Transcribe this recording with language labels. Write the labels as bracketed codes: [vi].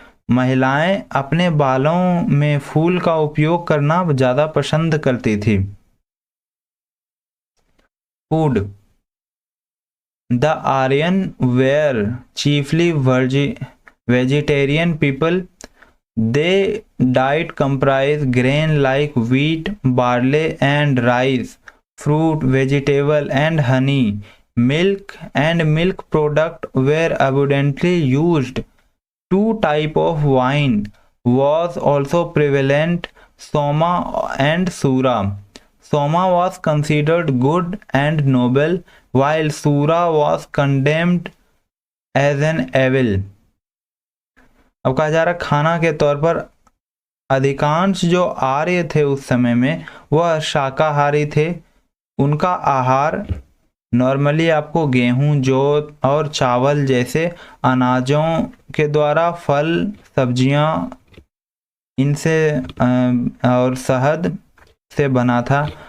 [hi] महिलाएं अपने बालों में फूल का उपयोग करना ज़्यादा पसंद करती थी। [en] Food, the Aryan were chiefly vegetarian people. Their diet comprised grain like wheat, barley and rice, fruit, vegetable and honey. Milk and milk product were abundantly used. Two type of wine was also prevalent, Soma and Sura. Soma was considered good and noble, while Sura was condemned as an evil. [hi] अब कहा जा रहा खाना के तौर पर अधिकांश जो आर्य थे उस समय में वह शाकाहारी थे। उनका आहार नॉर्मली आपको गेहूं, जौ और चावल जैसे अनाजों के द्वारा फल, सब्जियां इनसे और शहद से बना था।